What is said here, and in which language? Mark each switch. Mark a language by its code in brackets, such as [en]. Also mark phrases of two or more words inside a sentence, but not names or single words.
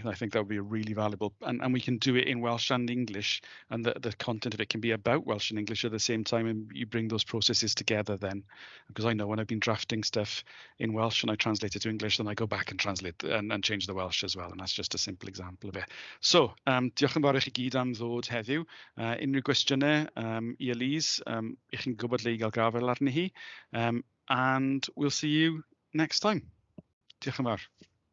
[en] I think that would be a really valuable, and we can do it in Welsh and English, and the content of it can be about Welsh and English at the same time, and you bring those processes together then. Because I know when I've been drafting stuff in Welsh and I translate it to English, then I go back and translate and change the Welsh as well, and that's just a simple example of it. So, [cy] diolch yn fawr i chi gyd am ddod heddiw. Unrhyw gwestiynau i Elise, I chi'n gwybod le i gael gafel arni hi, [en] and we'll see you next time. [cy] Diolch yn fawr.